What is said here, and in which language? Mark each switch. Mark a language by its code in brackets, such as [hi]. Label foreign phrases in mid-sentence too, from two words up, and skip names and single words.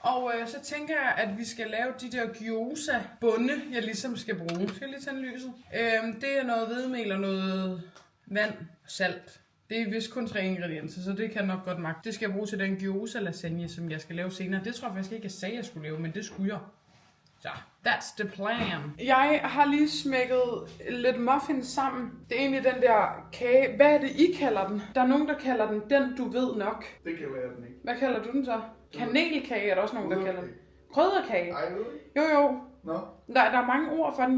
[da] Og så tænker jeg, at vi skal lave de der gyoza-bunde, jeg ligesom skal bruge. Skal jeg lige tænde lyset? Det er noget hvedemel og noget vand og salt. Det er vist kun 3 ingredienser, så det kan nok godt magte. Det skal jeg bruge til den gyoza-lasagne, som jeg skal lave senere. Det tror jeg faktisk ikke, jeg sagde, jeg skulle lave, men det skulle jeg. Så, [en] that's the plan. [da] Jeg har lige smækket lidt muffins sammen. Det er egentlig den der kage. Hvad er det, I kalder den? Der er nogen, der kalder den du ved nok. Det kan være den ikke. Hvad kalder du den så? Kanelkage er der også nogen, der kalder den. Krydderkage? Ej, ved ikke. Jo. Nå. Der er mange ord for den.